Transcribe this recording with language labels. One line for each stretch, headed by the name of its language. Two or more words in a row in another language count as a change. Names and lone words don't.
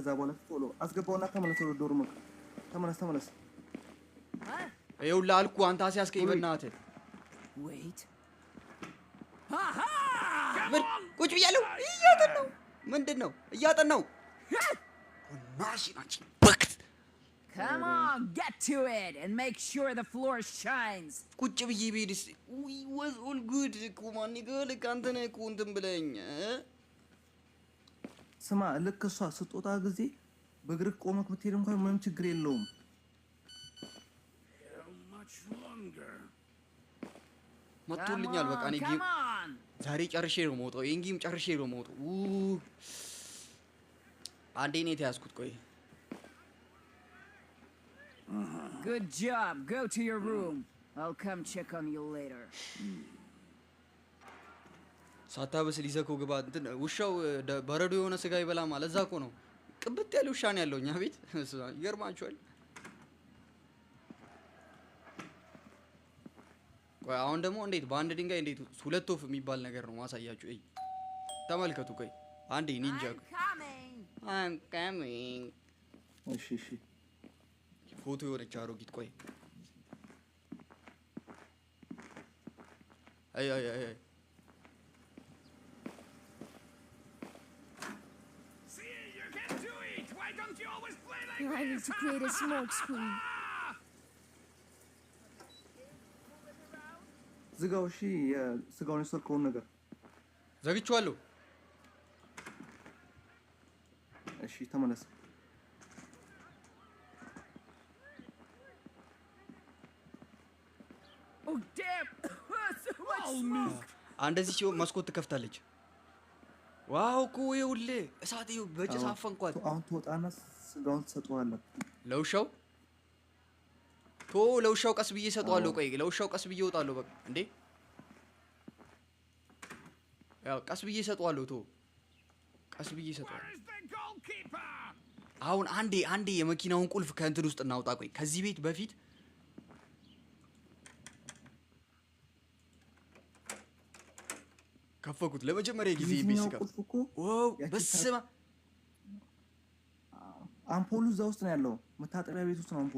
Amharic: ከዛ በኋላ ቶሎ አስገባውና ተመለስ ወደ ዶርምክ ተመለስ ይኸውልህ አልኩህ አንተ አስያዝከኝ በእናትህ
English: Wait.
Amharic: ምን ቁጭ ብያለሁ እያጠናሁ ምንድን ነው እያጠናሁ ናሽናችን በክት
English: Come on, get to it and make sure the floor shines.
Amharic: ቁጭ ብዬ ብሄድስ
English: was all good
Amharic: እኮ ማን ይገል ካንተ ነህ እኮ እንትን ብለኝ ስማ ልክ እሷ ስጦታ ጊዜ በእግርህ ቆመክ ብትሄድ እንኳን ምንም ችግር የለውም
English: How much longer?
Amharic: መጥቶልኛል በቃ እኔ ጌም
English: Come on.
Amharic: ዛሬ ጨርሼ ነው የምወጣው ይሄን ጌም ጨርሼ ነው የምወጣው አንዴ ነው የተያዝኩት ቆይ
English: Good job. Go to your room. I'll come check on you later.
Amharic: ሳታበስል ይዘከው ግባ እንትን ውሻው በረዶ የሆነ ስጋ ይበላል ማለት እዛ እኮ ነው ቅብጥ ያለ ውሻ ነው ያለው እኛ ቤት ይገርማችኋል ቆይ አሁን ደግሞ እንዴት በአንድ ድንጋይ እንዴት ሁለት ወፍ የሚባል ነገር ነው ማሳያችሁ እይ ተመልከቱ ቆይ አንዴ ኒንጃ
English: I'm coming
Amharic: እሺ ፎቶ የሆነች አሮጊት ቆይ አይ
English: See, you can do it! Why don't you always play like Now I need to create a smoke screen.
Amharic: ዝጋው እሺ የስጋውን የሰርከውን ነገር ዘግቼዋለሁ ተመለስ
English: Oh, damn! So much Oh, smoke!
Amharic: እንደዚህ ሲሆን መስኮት ትከፍታለች ዋው እኮ ይኸውልህ እሳት ይኸው በጭስ አፈንኳት አሁን ትወጣና ስጋውን ትሰጠዋለህ ለውሻው ለውሻው ቀስ ብዬ እሰጠዋለሁ ቆይ ለውሻው ቀስ ብዬ እወጣለሁ በቃ እንዴ ያው ቀስ ብዬ እሰጠዋለሁ ቀስ ብዬ እሰጠዋለሁ
English: Where's the goalkeeper?
Amharic: አሁን አንዴ የመኪናውን ቁልፍ ከእንትን ውስጥ እናውጣ ቆይ ከዚህ ቤት በፊት ከፈኩት ለመጀመሪያ ጊዜ ቤት ስከፍት ዋው በስመ አምፖሉ እዛ ውስጥ ነው ያለው መታጠቢያ ቤት ውስጥ ነው አምፖሉ